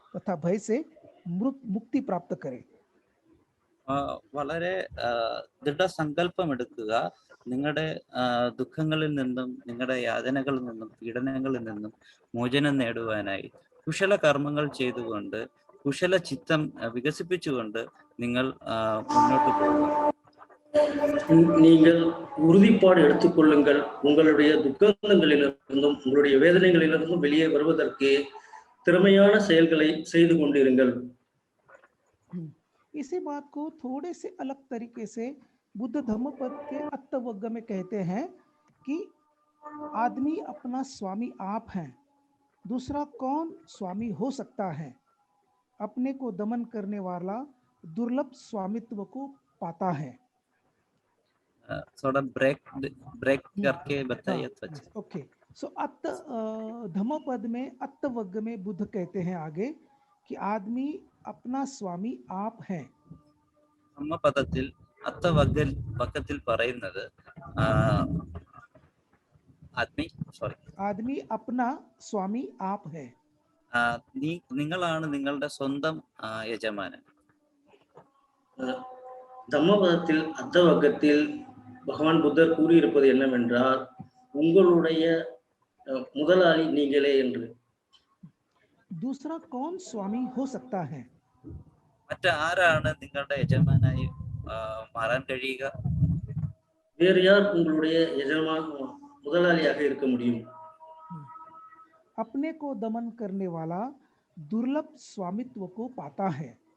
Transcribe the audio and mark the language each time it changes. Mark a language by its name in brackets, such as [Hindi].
[Hindi] तथा भय से मुक्ति प्राप्त करें। [Malayalam] വളരെ ദൃഢസങ്കല്പം എടുക്കുക. നിങ്ങളുടെ ദുഃഖങ്ങളിൽ നിന്നും നിങ്ങളുടെ യാതനകളിൽ നിന്നും പീഡനങ്ങളിൽ നിന്നും മോചനം നേടുവാനായി കുശല കർമ്മങ്ങൾ ചെയ്തുകൊണ്ട് കുശല ചിത്തം വികസിപ്പിച്ചുകൊണ്ട് നിങ്ങൾ മുന്നോട്ട് പോകുക. [Tamil] நீங்கள் உறுதிப்பாடு எடுத்துக்கொள்ளுங்கள். உங்களுடைய துக்கங்களிலிருந்தும் உங்களுடைய வேதனைகளிலிருந்தும் வெளியே வருவதற்கு திறமையான செயல்களை செய்து கொண்டிருங்கள். [Hindi] इसी बात को थोड़े से अलग तरीके से बुद्ध धम्मपद के अत्तवग्ग में कहते हैं कि आदमी अपना स्वामी आप है, दूसरा कौन स्वामी हो सकता है? अपने को दमन करने वाला दुर्लभ स्वामित्व को पाता है। थोड़ा ब्रेक करके बताइए। ओके, सो अत्त धम्मपद में अत्तवग्ग में बुद्ध कहते हैं आगे कि आदमी अपना स्वामी आप है. [Malayalam] ധമ്മപദത്തിൽ അത്തവഗ്ഗത്തിൽ പറയുന്നത് [Hindi] आदमी अपना स्वामी आप है. [Malayalam] നിങ്ങളാണ് നിങ്ങളുടെ സ്വന്തം യജമാനൻ. [Tamil] தம்மபதத்தில் அத்தவகத்தில் பகவான் புத்தர் கூறியிருப்பது என்னவென்றால் உங்களுடைய முதலாளி நீங்களே என்று. [Hindi] दूसरा कौन स्वामी हो सकता है? [Malayalam] മറ്റാരാണ് നിങ്ങളുടെ യജമാനായി മാറാൻ കഴിയുക? [Tamil] வேறு யார் உங்களுடைய முதலாளியாக இருக்க முடியும்? [Hindi] अपने को दमन करने वाला दुर्लभ स्वामित्व को पाता है.